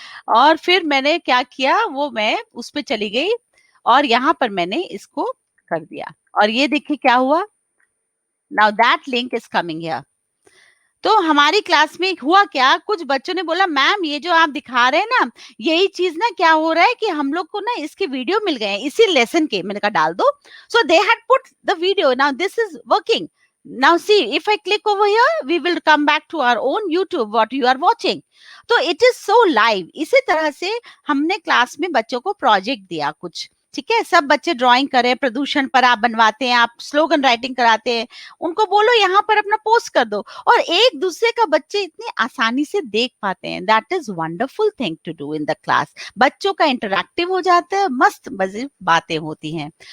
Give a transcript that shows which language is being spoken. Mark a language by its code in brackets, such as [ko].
[hi] और फिर मैंने क्या किया, वो मैं उस पे चली गई और यहाँ पर मैंने इसको कर दिया, और ये देखिए क्या हुआ. [en] Now that link is coming here. [hi] तो हमारी क्लास में हुआ क्या, कुछ बच्चों ने बोला मैम ये जो आप दिखा रहे हैं ना, यही चीज ना क्या हो रहा है कि हम लोग को ना इसके वीडियो मिल गए हैं इसी लेसन के. मैंने कहा डाल दो. [en] So they had put the video. Now this is working. Now see, if I click over here, we will come back to our own YouTube, what you are watching. तो it is so live. [hi] इसी तरह से हमने class में बच्चों को project दिया कुछ. ठीक है, सब बच्चे ड्राइंग करें, प्रदूषण पर आप बनवाते हैं, आप स्लोगन राइटिंग कराते हैं, उनको बोलो यहाँ पर अपना पोस्ट कर दो, और एक दूसरे का बच्चे इतनी आसानी से देख पाते हैं. [en] That is wonderful thing to do in the class. [hi] बच्चों का इंटरैक्टिव हो जाता है, मस्त मजे बातें होती हैं.